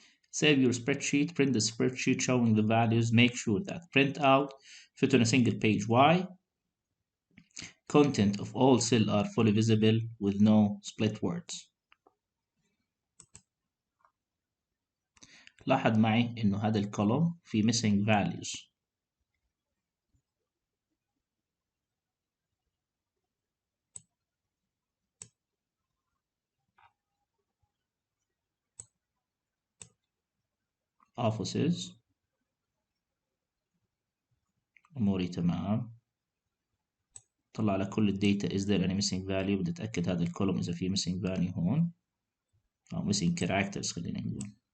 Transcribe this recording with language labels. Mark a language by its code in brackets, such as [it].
[en] Save your spreadsheet, print the spreadsheet showing the values, make sure that print out fit on a single page Y. Content of all cells are fully visible with no split words. [ar] لاحظ معي إنه هذا الكولوم فيه missing values. offices أموري تمام. طلع لك كل الداتا [en] is there any missing value. [ar] بدي أتأكد هذا الكولوم إذا فيه missing value هون أو missing characters خلينا نقول.